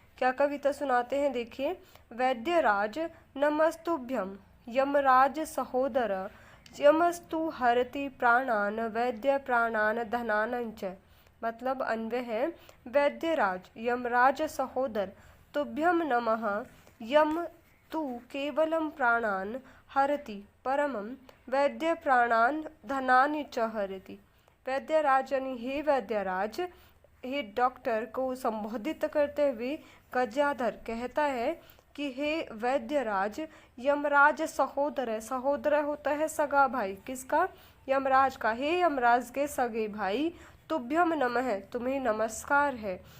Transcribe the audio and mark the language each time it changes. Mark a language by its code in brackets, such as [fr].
[hi] क्या कविता सुनाते हैं देखिए। [sa] वैद्यराज नमस्तुभ्यम, यमराज सहोदर, यमस्तु हरति प्राणान वैद्य प्राणान धनान च। [hi] मतलब अन्वय है, [sa] वैद्यराज यमराज सहोदर तुभ्यं नमः। यम तु केवलं प्राणान् हरति परमं वैद्य प्राणान् धनानि च हरति। [hi] वैद्यराज यानी हे वैद्यराज, हे डॉक्टर को संबोधित करते हुए गजाधर कहता है कि हे वैद्यराज, यमराज सहोदर है। सहोदर होता है सगा भाई, किसका? यमराज का। हे यमराज के सगे भाई, तुभ्यम नमः, तुम्हें नमस्कार है।